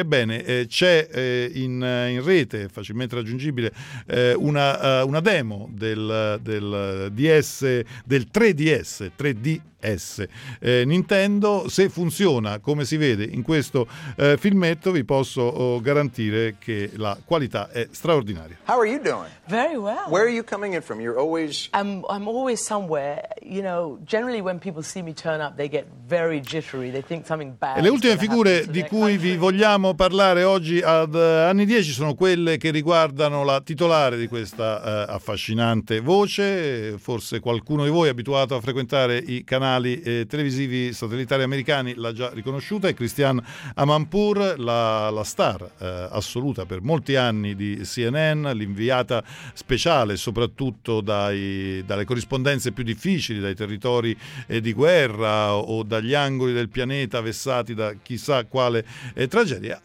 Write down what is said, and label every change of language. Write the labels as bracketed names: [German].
[Italian] Ebbene, c'è in rete, facilmente raggiungibile, una demo del DS, del 3DS, 3D Nintendo. Se funziona come si vede in questo filmetto, vi posso garantire che la qualità è straordinaria. [English] How are you doing? Very well. Where are you coming in from? You're always... I'm always somewhere. You know, generally when people see me turn up, they get very jittery. They think something bad. [Italian] Le ultime figure di cui vi vogliamo parlare oggi ad anni 10 sono quelle che riguardano la titolare di questa affascinante voce. Forse qualcuno di voi è abituato a frequentare i canali televisivi satellitari americani l'ha già riconosciuta, è Christiane Amanpour, la star assoluta per molti anni di CNN, l'inviata speciale soprattutto dalle corrispondenze più difficili, dai territori di guerra o dagli angoli del pianeta vessati da chissà quale tragedia.